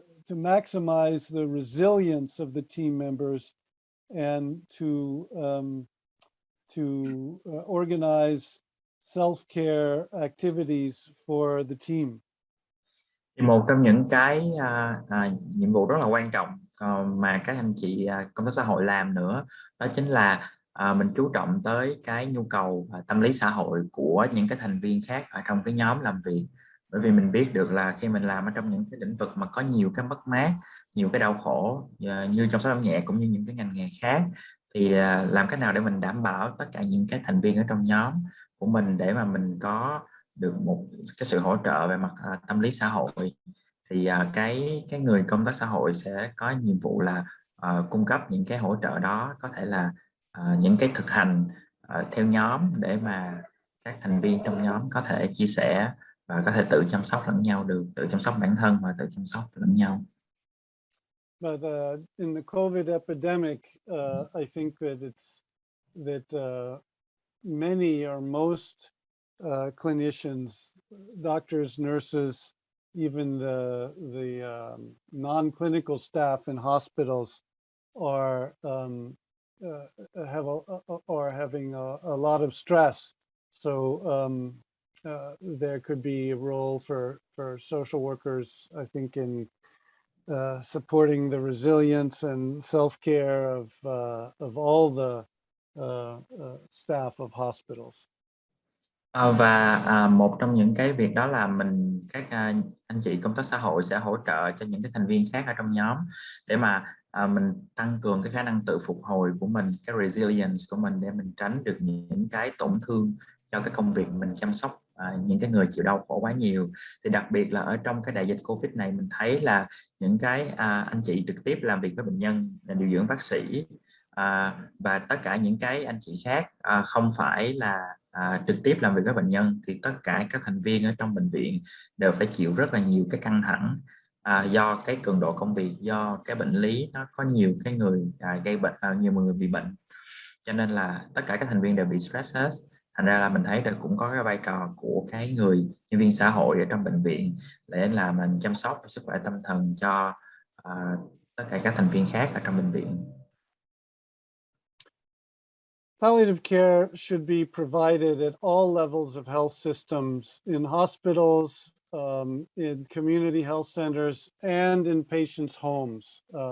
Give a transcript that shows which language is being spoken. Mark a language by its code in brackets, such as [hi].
[en] maximize the resilience of the team members, and to organize self-care activities for the team. [vi] Thì một trong những cái nhiệm vụ rất là quan trọng mà các anh chị công tác xã hội làm nữa, đó chính là mình chú trọng tới cái nhu cầu tâm lý xã hội của những cái thành viên khác ở trong cái nhóm làm việc. Bởi vì mình biết được là khi mình làm ở trong những cái lĩnh vực mà có nhiều cái mất mát, nhiều cái đau khổ như chăm sóc nhẹ cũng như những cái ngành nghề khác, thì làm cách nào để mình đảm bảo tất cả những cái thành viên ở trong nhóm của mình để mà mình có được một cái sự hỗ trợ về mặt tâm lý xã hội, thì cái người công tác xã hội sẽ có nhiệm vụ là cung cấp những cái hỗ trợ đó, có thể là những cái thực hành theo nhóm để mà các thành viên trong nhóm có thể chia sẻ và có thể tự chăm sóc lẫn nhau được, tự chăm sóc bản thân và tự chăm sóc lẫn nhau. [en] But in the COVID epidemic, I think that many or most clinicians, doctors, nurses, even the non-clinical staff in hospitals are having a lot of stress. So there could be a role for social workers, I think, in supporting the resilience and self-care of all the staff of hospitals. [vi] Và một trong những cái việc đó là các anh chị công tác xã hội sẽ hỗ trợ cho những cái thành viên khác ở trong nhóm để mà mình tăng cường cái khả năng tự phục hồi của mình, cái resilience của mình, để mình tránh được những cái tổn thương cho cái công việc mình chăm sóc những cái người chịu đau khổ quá nhiều. Thì đặc biệt là ở trong cái đại dịch Covid này, mình thấy là những cái anh chị trực tiếp làm việc với bệnh nhân, là điều dưỡng, bác sĩ và tất cả những cái anh chị khác không phải là trực tiếp làm việc với bệnh nhân, thì tất cả các thành viên ở trong bệnh viện đều phải chịu rất là nhiều cái căng thẳng do cái cường độ công việc, do cái bệnh lý nó có nhiều cái người gây bệnh, nhiều người bị bệnh, cho nên là tất cả các thành viên đều bị stress hết. Thành ra là mình thấy là cũng có cái vai trò của cái người nhân viên xã hội ở trong bệnh viện để là mình chăm sóc sức khỏe tâm thần cho tất cả các thành viên khác ở trong bệnh viện. [en] Palliative care should be provided at all levels of health systems, in hospitals, in community health centers, and in patients' homes.